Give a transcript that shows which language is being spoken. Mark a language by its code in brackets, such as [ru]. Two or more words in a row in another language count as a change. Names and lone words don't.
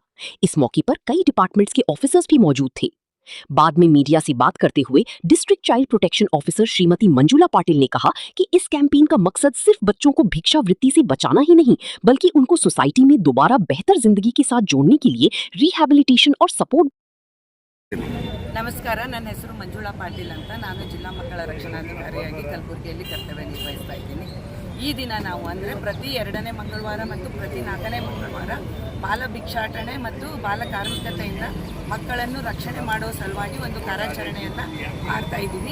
[hi] इस मौके पर कई डिपार्टमेंट्स के ऑफिसर्स भी मौजूद थे। बाद में मीडिया से बात करते हुए [en] district child protection officer [hi] श्रीमती मंजुला पाटिल ने कहा कि इस कैंपेन का मकसद सिर्फ बच्चों को भिक्षावृत्ति से बचाना ही नहीं, बल्कि उनको सोसाइटी में दोबारा बेहतर जिंदगी के साथ जोड़ने के लिए रिहैबिलिटेशन और सपोर्ट। [kn] ನಮಸ್ಕಾರ, ನನ್ನ ಹೆಸರು ಮಂಜುಳಾ ಪಾಟೀಲ್ ಅಂತ. ನಾನು ಜಿಲ್ಲಾ ಮಕ್ಕಳ ರಕ್ಷಣಾಧಿಕಾರಿಯಾಗಿ ಕಲಬುರಗಿಯಲ್ಲಿ ಕರ್ತವ್ಯ ನಿರ್ವಹಿಸ್ತಾ ಇದ್ದೀನಿ. ಈ ದಿನ ನಾವು ಅಂದರೆ ಪ್ರತಿ 2ನೇ ಮಂಗಳವಾರ ಮತ್ತು ಪ್ರತಿ 4ನೇ ಮಂಗಳವಾರ ಬಾಲ ಭಿಕ್ಷಾಟನೆ ಮತ್ತು ಬಾಲ ಕಾರ್ಮಿಕತೆಯಿಂದ ಮಕ್ಕಳನ್ನು ರಕ್ಷಣೆ ಮಾಡೋ ಸಲುವಾಗಿ ಒಂದು ಕಾರ್ಯಾಚರಣೆಯನ್ನು ಮಾಡ್ತಾ ಇದ್ದೀವಿ.